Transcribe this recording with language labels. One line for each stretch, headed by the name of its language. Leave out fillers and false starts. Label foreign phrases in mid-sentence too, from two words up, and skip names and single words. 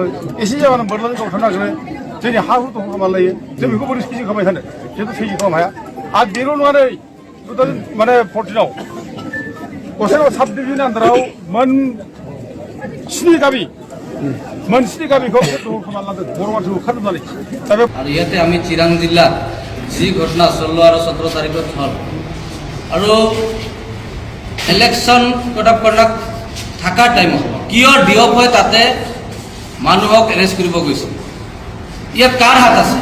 Bodo: एसे जाबानो बोरलाजों गावथारनो नागिरो, जोंनि हा हु दखल खालामनानै लायो। जों बेखौ बोरै सैजो खालामबाय थानो, जिहेतु सैजो खालामनो हाया। आरो बेल' नङा नै 2014 गसाइगाव साब डिभिजननि आन्दाराव मोन 7 गामिखौ दखल खालामनानै लादों बर' मानसिखौ होखारजोबनानै। दा बे
Assamese: আৰু ইয়াতে আমি চিৰাং জিলাত যি ঘটনা 16 আৰু 17 তাৰিখত হ'ল আৰু
English: election code of conduct
Assamese: থকাৰ টাইমত কিয় ডিঅফ হৈ তাতে মানুহক এৰেষ্ট কৰিব গৈছিল, ইয়াত কাৰ হাত আছে?